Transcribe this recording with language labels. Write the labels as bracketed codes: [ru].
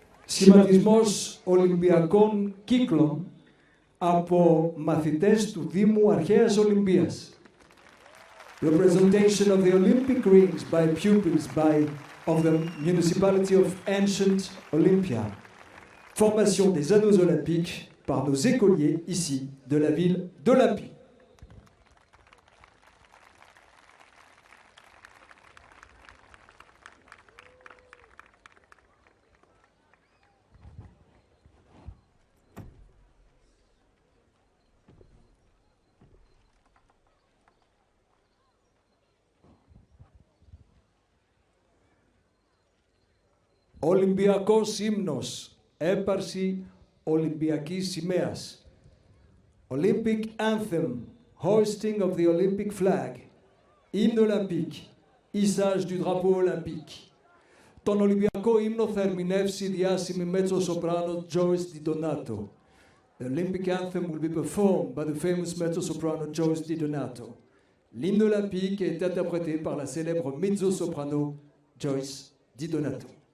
[el] Σχηματισμός Ολυμπιακών κύκλων από μαθητές του Δήμου Αρχαίας Ολυμπίας. [en] Representation of the Olympic rings by pupils of the municipality of ancient Olympia. [fr] Formation des anneaux olympiques par nos écoliers ici de la ville d'Olympie. [el] Ολυμπιακός ύμνος, έπαρση Ολυμπιακής σημαίας. [en] Olympic anthem, hoisting of the Olympic flag. [fr] Hymne olympique, hissage du drapeau olympique. [el] Τον Ολυμπιακό ύμνο θα ερμηνεύσει η διάσημη μέτσο-σοπράνο Joyce Di Donato. [en] The Olympic anthem will be performed by the famous mezzo-soprano Joyce Di Donato. [fr] L'hymne olympique est interprété par la célèbre mezzo-soprano Joyce Di Donato.